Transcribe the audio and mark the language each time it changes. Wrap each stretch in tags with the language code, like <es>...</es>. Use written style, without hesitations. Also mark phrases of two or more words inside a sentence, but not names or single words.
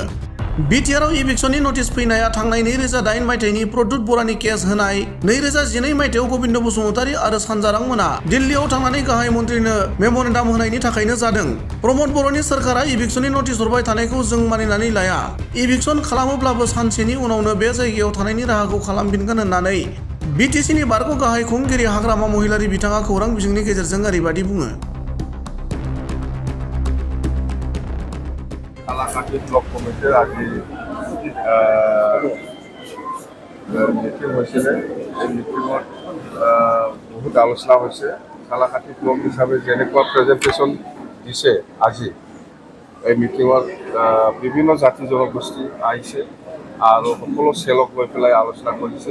<brx>बिटिआरआव इभिक्सननि नटिस फैनाया थांनाय 2008 मायथाइनि प्रद्युत बरानि केस होनाय, 2012 मायथाइयाव गोविंद बसुमतारी आरो सानजारां मोना दिल्लीयाव थांनानै गाहाय मन्थ्रिनो मेम'रेन्डाम होनायनि थाखायनो जादों। प्रमद बर'नि सोरखारा इभिक्सननि नटिस हरबाय थानायखौ जों मानिनानै लाया। इभिक्सन खालामोब्लाबो सानसेनि उनावनो बे जायगायाव थानायनि राहाखौ खालामफिनगोन होननानै बिटिसिनि बारग' गाहाय खुंगिरि हाग्रामा महिलारि बिथाङा खौरां बिजोंनि गेजेरजों ओरैबायदि बुङो।</brx> <as>সালাকাটি ব্লক কমিটিৰ আজি মিটিং হৈছিলে। এই মিটিঙত বহুত আলোচনা হৈছে। সালাকাটি ব্লক হিচাপে যেনেকুৱা প্ৰেজেণ্টেশ্যন দিছে আজি এই মিটিঙত বিভিন্ন জাতি জনগোষ্ঠী আহিছে আৰু সকলো চেলক লৈ পেলাই আলোচনা কৰিছে।</as>